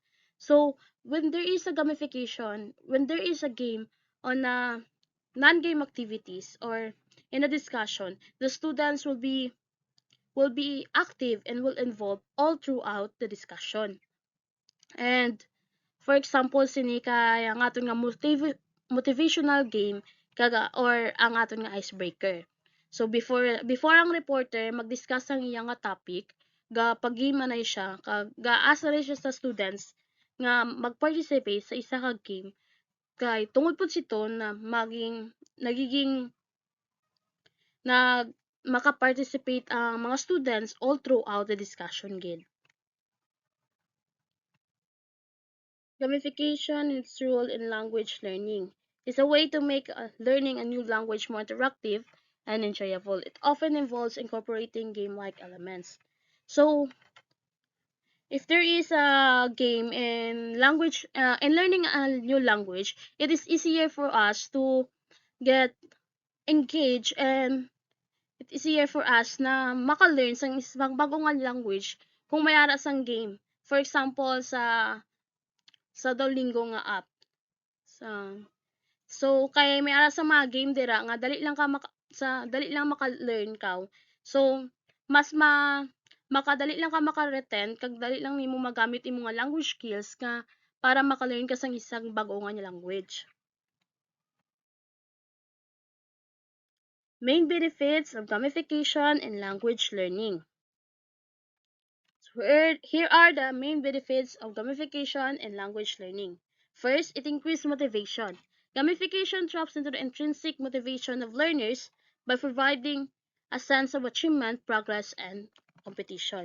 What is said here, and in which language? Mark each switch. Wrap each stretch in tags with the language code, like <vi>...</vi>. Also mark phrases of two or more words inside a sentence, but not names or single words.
<en>So when there is a gamification, when there is a game on a non-game activities or in a discussion, the students will be active and will involve all throughout the discussion. And for example,</en> <hil>sini kay ang aton nga motivational game kaga or ang aton nga icebreaker. So before ang reporter mag-discuss ang iyang nga topic, ga pag-game na siya, kag gaasa na siya sa students nga mag-participate sa isa ka game kay tungod pud sito na nagiging na maka-participate ang mga students</hil> <en>all throughout the discussion</en> <hil>gid.</hil> <en>Gamification and its role in language learning is a way to make learning a new language more interactive and enjoyable. It often involves incorporating game-like elements. So, if there is a game in learning a new language, it is easier for us to get engaged and it is easier for us</en> <hil>na maka-learn sa isang bagong language kung may ara sang game.</hil> <en>For example,</en> <hil>sa Duolingo nga app. So kay may ara sa mga game dira nga dali lang maka-learn ka. So mas makadali lang ka maka-retain kag dali lang nimo magamit imong nga</hil> <en>language skills</en> <hil>nga para maka-learn ka sang isang bag-o nga language.</hil> <en>Main benefits of gamification in language learning. So here are the main benefits of gamification in language learning. First, it increases motivation. Gamification taps into the intrinsic motivation of learners by providing a sense of achievement, progress, and competition.</en>